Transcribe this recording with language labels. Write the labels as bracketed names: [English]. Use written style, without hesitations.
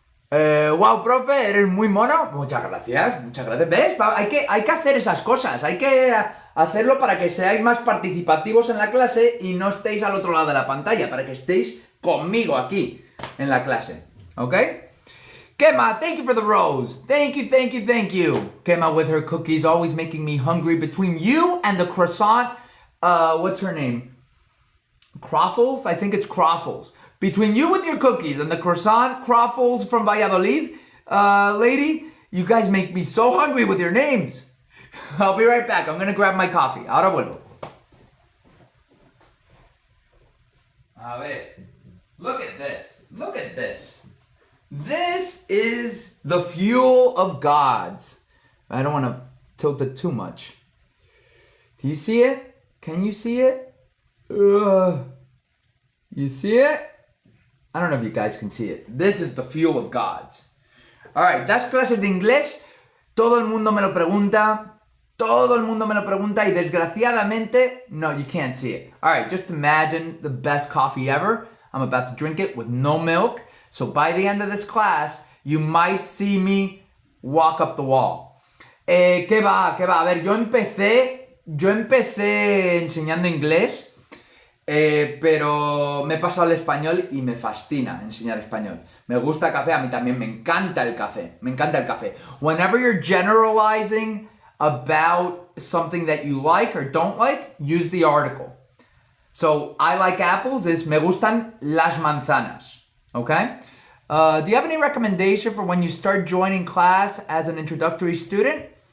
[Spanish] Wow, profe, eres muy mono. Muchas gracias, muchas gracias. ¿Ves? Hay que hacer esas cosas. Hay que hacerlo para que seáis más participativos en la clase y no estéis al otro lado de la pantalla, para que estéis conmigo aquí en la clase. [English] ¿Ok? Kema, thank you for the rose. Thank you, thank you, thank you. Kema with her cookies, always making me hungry. Between you and the croissant, what's her name? Croffles? I think it's Croffles. Between you with your cookies and the croissant Croffles from Valladolid, lady, you guys make me so hungry with your names. I'll be right back. I'm going to grab my coffee. [Spanish] Ahora vuelvo. A ver. [English] Look at this. Look at this. This is the fuel of gods. I don't want to tilt it too much. Do you see it? Can you see it? You see it? I don't know if you guys can see it. This is the fuel of gods. Alright, [Spanish] das clases de inglés. Todo el mundo me lo pregunta. Todo el mundo me lo pregunta. Y desgraciadamente, no, [English] you can't see it. Alright, just imagine the best coffee ever. I'm about to drink it with no milk. So by the end of this class, you might see me walk up the wall. [Spanish] ¿Qué va? ¿Qué va? A ver, yo empecé enseñando inglés, pero me he pasado al español y me fascina enseñar español. Me gusta el café, a mí también me encanta el café. Me encanta el café. [English] Whenever you're generalizing about something that you like or don't like, use the article. So, I like apples is [Spanish] me gustan las manzanas. [English] Okay? Do you have any recommendation for when you start joining class as an introductory student?